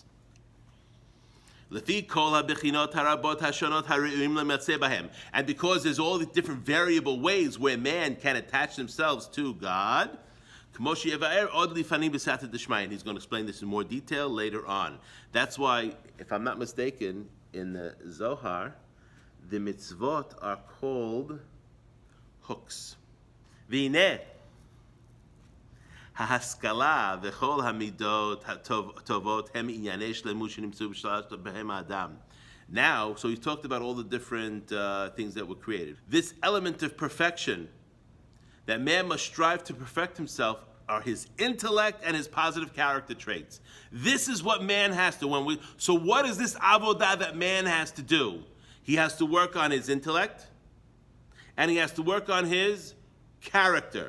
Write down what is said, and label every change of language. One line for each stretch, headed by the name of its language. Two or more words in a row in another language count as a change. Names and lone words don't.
English: And because there's all the different variable ways where man can attach themselves to God, and he's going to explain this in more detail later on. That's why, if I'm not mistaken, in the Zohar, the mitzvot are called hooks.
Hebrew: והנה ההשכלה וכל המדות טובות הם ענייני שלמות שנמצאו בשלמות בהם אדם.
English: Now, so he talked about all the different things that were created. This element of perfection, that man must strive to perfect himself, are his intellect and his positive character traits. This is what man has to. So what is this avodah that man has to do? He has to work on his intellect, and he has to work on his character.